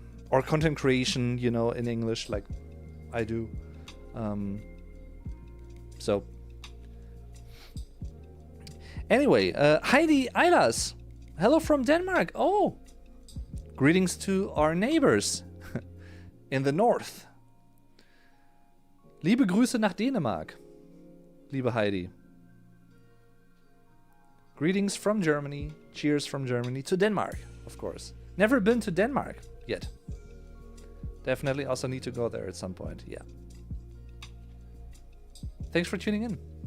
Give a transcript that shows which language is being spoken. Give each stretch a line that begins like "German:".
English: Or content creation, in English, like I do. So anyway, Heidi Eilas, hello from Denmark. Oh, greetings to our neighbors in the north.
German: Liebe Grüße nach Dänemark, liebe Heidi.
English: Greetings from Germany. Cheers from Germany to Denmark, of course. Never been to Denmark yet. Definitely also need to go there at some point, yeah. Thanks for tuning in.